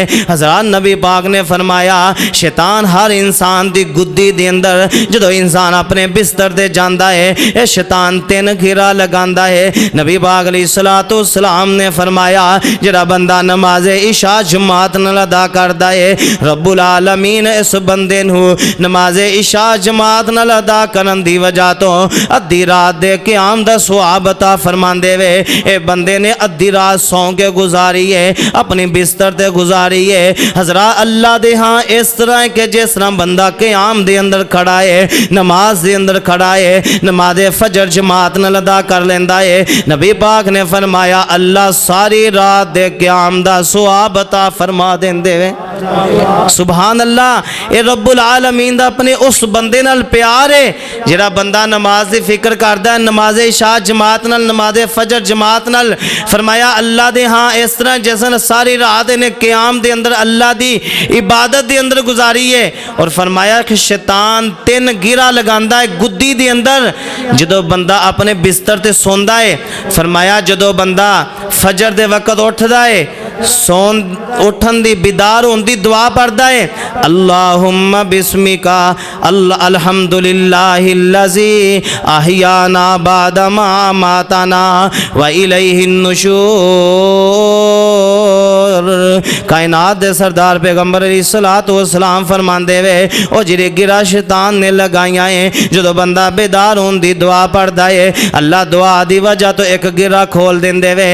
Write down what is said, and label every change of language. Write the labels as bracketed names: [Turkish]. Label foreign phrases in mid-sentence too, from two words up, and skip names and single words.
[Punjabi] حضرات نبی پاک نے فرمایا شیطان ہر انسان دی گدی دے اندر جدوں انسان اپنے بستر تے جاندا ہے یہ شیطان 3 گرہ لگاندا ہے. نبی پاک [Arabic] عليه الصلاة والسلام [Punjabi] نے فرمایا جڑا بندہ نماز عشاء جماعت نال ادا کردا ہے [Arabic] رب العالمين [Punjabi] اس بندے نوں نماز عشاء جماعت نال ادا کرن دی وجہ توں ادھی رات دے قیام دا ثواب عطا فرماندے وے. اے بندے نے ادھی رات سو کے گزاری ہے، اپنی بستر تے گزاری ہے. حضرات اللہ دے ہاں اس طرح کے جس طرح بندہ قیام دے اندر کھڑا ہے، نماز دے اندر کھڑا ہے، نماز فجر جماعت نال ادا کر لیندا ہے. نبی پاک نے فرمایا اللہ ساری رات دے قیام دا ثواب عطا فرما دیندے وے. [Arabic] سبحان الله. [Punjabi] یہ [Arabic] رب العالمين [Punjabi] دا اپنے اس بندے نال پیار ہے جہڑا بندہ نماز دی فکر کردا ہے، نماز عشاء جماعت نال، نماز فجر جماعت نال. فرمایا اللہ دے ہاں اس طرح جیسے ساری رات انہیں قیام دے اندر اللہ دی عبادت دے اندر گزاری ہے. اور فرمایا کہ شیطان 3 گرہ لگاندا ہے گدی دے اندر جدوں بندہ اپنے بستر تے سوندا ہے. فرمایا جدوں بندہ فجر دے وقت اٹھدا ہے، سون اٹھن دی بیدار ہوندی دعا پڑھدا ہے [Arabic] اللهم باسمك الحمد لله الذي أحيانا بعد ما أماتنا وإليه النشور. [Punjabi] کائنات دے سردار پیغمبر [Arabic] عليه الصلاة والسلام [Punjabi] فرماندے وے او جہڑے گرہ شیطان نے لگائیاں ہے جدوں بندہ بیدار ہون دی دعا پڑھدا ہے اللہ دعا دی وجہ توں ایک گرہ کھول دیندے وے.